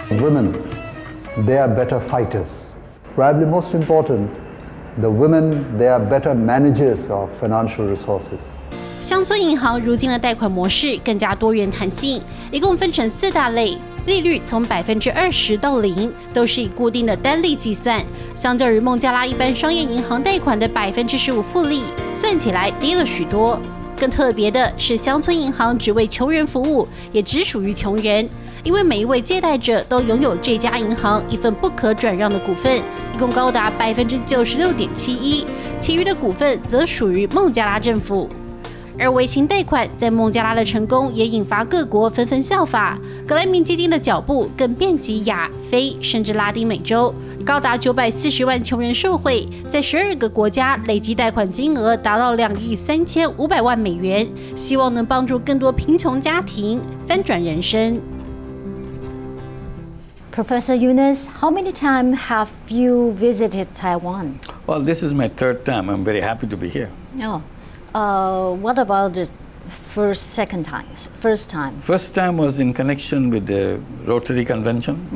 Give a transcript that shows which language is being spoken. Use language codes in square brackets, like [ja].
[en] Women, they are better fighters. Probably most important, the women, they are better managers of financial resources. [zh] 乡村银行如今的贷款模式更加多元弹性，一共分成4大类，利率从20%到0%，都是以固定的单利计算。相较于孟加拉一般商业银行贷款的15%复利，算起来低了许多。更特别的是，乡村银行只为穷人服务，也只属于穷人，因为每一位借贷者都拥有这家银行一份不可转让的股份，一共高达96.71%，其余的股份则属于孟加拉政府。而微型贷款在孟加拉的成功也引发各国纷纷效法，格莱明基金的脚步更遍及亚非甚至拉丁美洲，高达940万穷人受惠，在12个国家累计贷款金额达到2亿3500万美元，希望能帮助更多贫穷家庭翻转人生。 [en] Professor Yunus, how many times have you visited Taiwan? Well, this is my third time. I'm very happy to be here. Oh, what about the second time? First time? First time was in connection with the Rotary Convention.